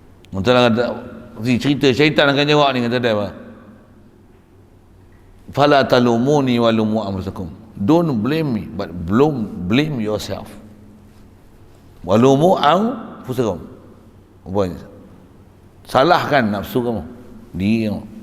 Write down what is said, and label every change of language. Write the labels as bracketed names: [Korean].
[Malay] Mungkinlah kata cerita syaitan akan jawab ni, kata dia apa? [Arabic] Fala talumuni walumu anfusakum. [English] Don't blame me, but blame yourself. [Arabic] Walumu anfusakum. [Malay] Apa ni? Salahkan nafsu kamu, diri kamu.